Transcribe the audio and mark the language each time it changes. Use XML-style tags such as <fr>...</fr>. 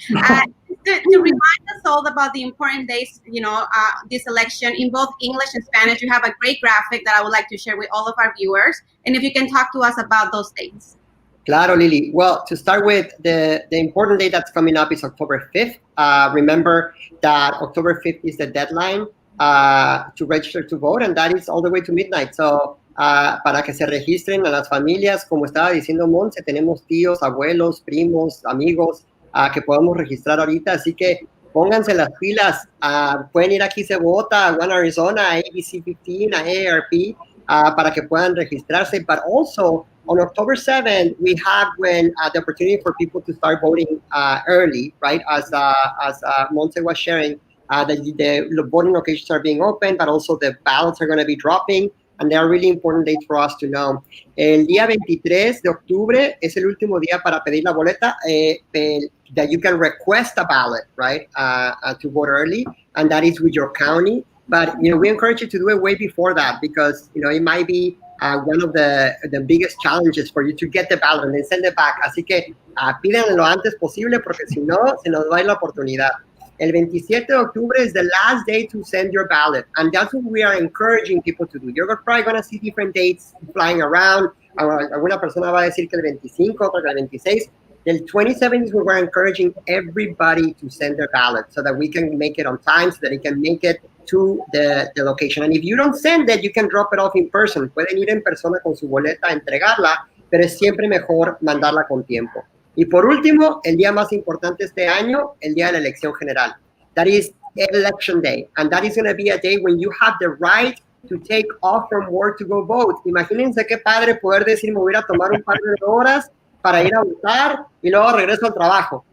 <en>To remind us all about the important days, this election in both English and Spanish. You have a great graphic that I would like to share with all of our viewers. And if you can talk to us about those dates.</en> <es>Claro, Lily.</es> <en>Well, to start with, the important day that's coming up is October 5th. Remember that October 5th is the deadline to register to vote, and that is all the way to midnight.</en> <es>So, para que se registren a las familias, como estaba diciendo Montse, tenemos tíos, abuelos, primos, amigos que podemos registrar ahorita. Así que pónganse las pilas. Pueden ir aquí Se Vota, a One Arizona, a ABC15, a AARP, para que puedan registrarse.</es> <en>But also, on October 7th, we have the opportunity for people to start voting early, right? As Montse was sharing, the voting locations are being opened, but also the ballots are going to be dropping, and they are really important dates for us to know.</en> <es>El día 23 de octubre es el último día para pedir la boleta,</es> <en>that you can request a ballot, right, to vote early, and that is with your county. But, we encourage you to do it way before that because, it might be one of the biggest challenges for you to get the ballot and then send it back.</en> <es>Así que pídanlo lo antes posible porque si no, se nos va a ir la oportunidad. El 27 de octubre</es> <en>is the last day to send your ballot. And that's what we are encouraging people to do. You're probably going to see different dates flying around.</en> <es>Alguna persona va a decir que el 25, otra que el 26.</es> <en>The 27th is where we're encouraging everybody to send their ballot so that we can make it on time, so that it can make it to the location. And if you don't send it, you can drop it off in person.</en> <es>Pueden ir en persona con su boleta a entregarla, pero es siempre mejor mandarla con tiempo. Y por último, el día más importante este año, el día de la elección general.</es> <en>That is Election Day. And that is going to be a day when you have the right to take off from work to go vote.</en> <es>Imagínense qué padre poder decir, me voy a tomar un par de horas para ir a votar y luego regreso al trabajo.</es>